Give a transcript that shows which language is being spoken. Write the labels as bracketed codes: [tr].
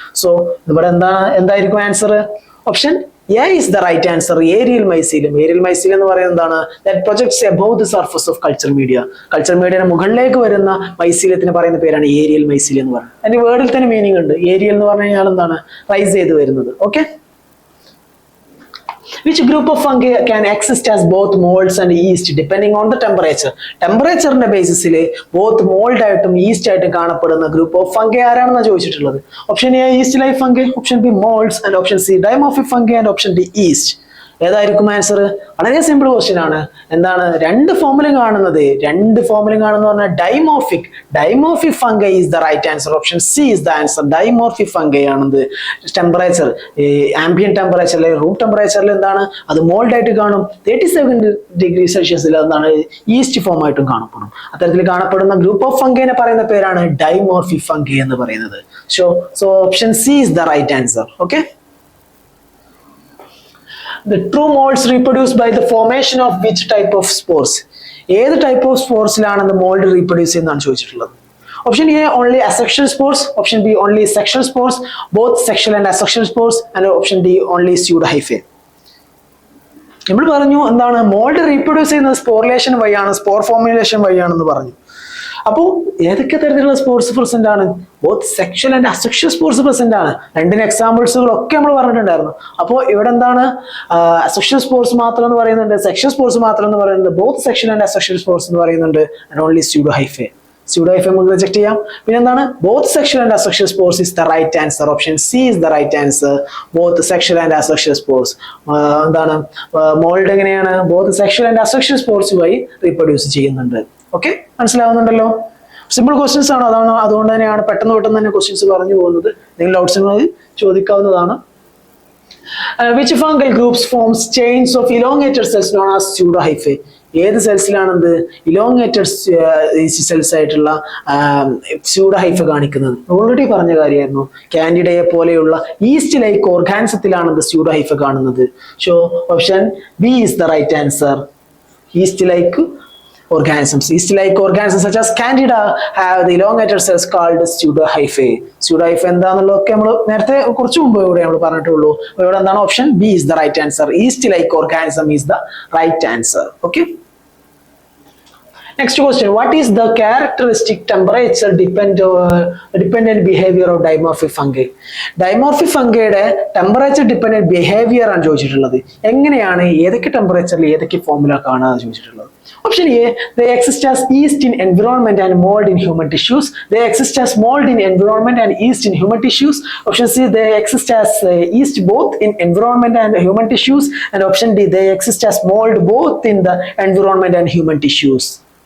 [ml] So ഇവിടെ എന്തായിരിക്കും answer? [en] Option A is the right answer, aerial mycelium. Aerial mycelium [ml] എന്ന് പറയുന്നത് എന്താണ്? [en] That projects above the surface of culture media. [ml] Culture മീഡിയയുടെ മുകളിലേക്ക് വരുന്ന മൈസീലിയത്തിന് പറയുന്ന പേരാണ് ഏരിയൽ മൈസീലിയം എന്ന് പറയുന്നത്. അതിന്റെ വേർഡിൽ തന്നെ മീനിങ് ഉണ്ട്. ഏരിയൽ എന്ന് പറഞ്ഞു കഴിഞ്ഞാൽ എന്താണ്? റൈസ് ചെയ്ത് വരുന്നത്. [en] Okay, which group of fungi can exist as both molds and yeast depending on the temperature? [ml] ടെമ്പറേച്ചറിന്റെ ബേസിസിൽ both mould ആയിട്ടും ഈസ്റ്റ് ആയിട്ടും കാണപ്പെടുന്ന ഗ്രൂപ്പ് ഓഫ് ഫംഗി ആരാണെന്ന് ചോദിച്ചിട്ടുള്ളത്. [en] Option A yeast like fungi, option B molds and option C dimorphic fungi and option D yeast. [ml] ഏതായിരിക്കും answer? വളരെ simple question ആണ്. എന്താണ് രണ്ട് ഫോമിലും കാണുന്നത്? [en] പറഞ്ഞാൽ dimorphic fungi is the right answer. [ml] Option C is the answer. Dimorphic fungi ആണത്. Temperature ambient ടെമ്പറേച്ചറിൽ room ടെമ്പറേച്ചറിൽ എന്താണ് അത് മോൾഡ് ആയിട്ട് കാണും. 37 ഡിഗ്രി സെൽഷ്യസിൽ എന്താണ് ഈസ്റ്റ് ഫോം ആയിട്ടും കാണപ്പെടും. അത്തരത്തിൽ കാണപ്പെടുന്ന ഗ്രൂപ്പ് ഓഫ് ഫംഗൈനെ പറയുന്ന പേരാണ് ഡൈമോർഫിക് ഫംഗൈ എന്ന് പറയുന്നത്. [en] So option C is the right answer. Okay, the true molds reproduce by the formation of which type of spores? [ml] ഏത് ടൈപ്പ് ഓഫ് സ്പോർസിലാണ് മോൾഡ് റീപ്രൊഡ്യൂസ് ചെയ്യുന്നതാണ് ചോദിച്ചിട്ടുള്ളത്. [en] Option A only asexual spores, option B only sexual spores, both sexual and asexual spores, and option D only pseudo hyphae. [ml] നമ്മൾ പറഞ്ഞു എന്താണ് mould reproduce ചെയ്യുന്നത് സ്പോർലേഷൻ വഴിയാണ്, spore formulation വഴിയാണെന്ന് പറഞ്ഞു. അപ്പോൾ ഏതൊക്കെ തരത്തിലുള്ള സ്പോർട്സ് പ്രസന്റ് ആണ്? Both sexual and asexual sports present ആണ്. രണ്ടിന് എക്സാമ്പിൾസുകളൊക്കെ നമ്മൾ പറഞ്ഞിട്ടുണ്ടായിരുന്നു. അപ്പോൾ ഇവിടെ എന്താണ് അസെക്ഷൽ സ്പോർട്സ് മാത്രം എന്ന് പറയുന്നുണ്ട്, സെക്ഷൽ സ്പോർട്സ് മാത്രം എന്ന് പറയുന്നുണ്ട്, both sexual and asexual sports എന്ന് പറയുന്നുണ്ട്, and only pseudo hyphae. Pseudo hyphae നമുക്ക് റിജക്ട് ചെയ്യാം. പിന്നെ എന്താണ് both sexual and asexual sports is the right answer. [en] Option C is the right answer. [ml] Both sexual and asexual sports എന്താണ് mould എങ്ങനെയാണ് both sexual and asexual sports വഴി reproduce ചെയ്യുന്നുണ്ട്. Okay, മനസ്സിലാവുന്നുണ്ടല്ലോ? Simple questions ആണ്, അതുകൊണ്ട് തന്നെയാണ് പെട്ടെന്ന് തന്നെ ക്വസ്റ്റ്യൻസ് പറഞ്ഞു പോകുന്നത്. നിങ്ങൾ ഡൗട്ട്സ് ചോദിക്കാവുന്നതാണ്. [en] Which fungal groups forms chains of elongated cells known as pseudohyphae? [ml] ഏത് സെൽസിലാണെന്ത് ഇലോങ്ങേറ്റഡ് സെൽസ് ആയിട്ടുള്ള സ്യൂഡോഹൈഫ കാണിക്കുന്നത്? ഓൾറെഡി പറഞ്ഞ കാര്യമായിരുന്നു. കാൻഡിഡയെ പോലെയുള്ള ഈസ്റ്റ് ലൈക്ക് ഓർഗാനിസത്തിലാണെന്ത് സ്യൂഡോഹൈഫ കാണുന്നത്. [en] So option B is the right answer. Yeast like organisms such as Candida have the elongated cells called pseudohyphae. [ml] Pseudohyphae എന്താണെന്നുള്ളതൊക്കെ നമ്മൾ നേരത്തെ കുറച്ച് മുമ്പ് ഇവിടെ നമ്മൾ പറഞ്ഞിട്ടുള്ളൂ. ഇവിടെ എന്താണ് [en] Option B is the right answer. Yeast like organism is the right answer. Okay. Next question, what is the characteristic temperature dependent behavior of dimorphic fungi? [ml] Dimorphic fungiയുടെ temperature dependent behaviour ആണ് ചോദിച്ചിട്ടുള്ളത്. എങ്ങനെയാണ് ഏതൊക്കെ ടെമ്പറേച്ചറിൽ ഏതൊക്കെ ഫോർമുല കാണാൻ ചോദിച്ചിട്ടുള്ളത്. [en] Option A, they exist as yeast in environment and mold in human tissues. They exist as mold in environment and yeast in human tissues. Option C, they exist as yeast both in environment and human tissues. And option D, they exist as mold both in the environment and human tissues.